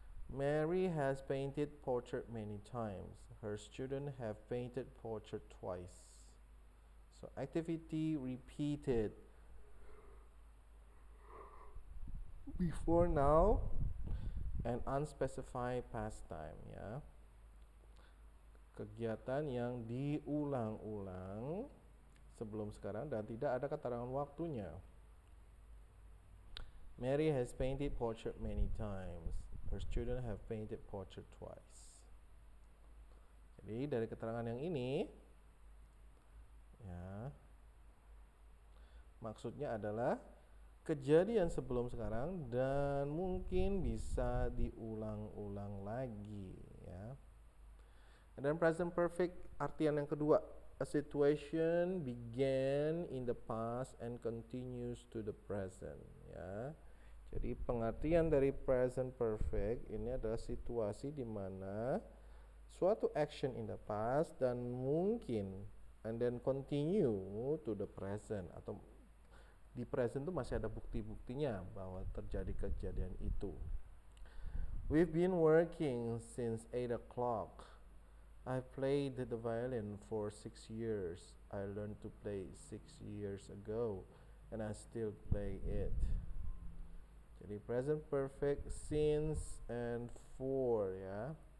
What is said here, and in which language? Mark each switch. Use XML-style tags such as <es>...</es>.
<en>Mary has painted portrait many times. Her students have painted portrait twice. So activity repeated before now and unspecified pastime ya.</en> <id>Kegiatan yang diulang-ulang sebelum sekarang dan tidak ada keterangan waktunya.</id> <en>Mary has painted portrait many times. Her students have painted portrait twice.</en> <id>Jadi dari keterangan yang ini ya, maksudnya adalah kejadian sebelum sekarang dan mungkin bisa diulang-ulang lagi ya. Dan present perfect artian yang kedua,</id> <en>a situation began in the past and continues to the present ya.</en> <id>Jadi pengertian dari present perfect ini adalah situasi di mana suatu</id> <en>action in the past</en> <id>dan mungkin</id> <en>and then continue to the present,</en> <id>atau di present itu masih ada bukti-buktinya bahwa terjadi kejadian itu.</id> <en>We've been working since 8 o'clock. I played the violin for 6 years. I learned to play 6 years ago and I still play it.</en> <id>Jadi present perfect since and for ya.</id>